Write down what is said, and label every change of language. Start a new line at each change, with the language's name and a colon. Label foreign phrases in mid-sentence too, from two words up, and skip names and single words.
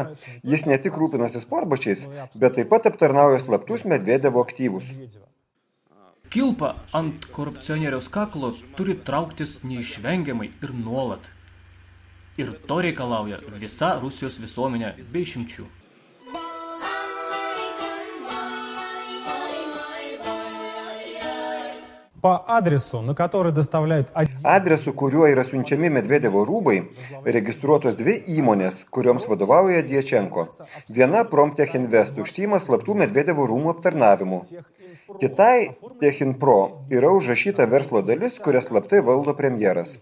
Lithuanian: Jis ne tik rūpinasi sportbačiais, bet taip pat aptarnauja slaptus Medvedevo aktyvus. Kilpa ant korupcionieriaus kaklo turi trauktis neišvengiamai ir nuolat. Ir to reikalauja visa Rusijos visuomenė be išimčių.
Russian: По адресу, на который доставляют...
Lithuanian: Adresu, kuriuo yra siunčiami Medvedevo rūbai, registruotos 2 įmonės, kurioms vadovauja Djačenko. Viena Promtech Invest užsiima slaptų Medvedevo rūmų aptarnavimu. Kitai Techinpro yra užrašyta verslo dalis, kurią slaptai valdo premjeras.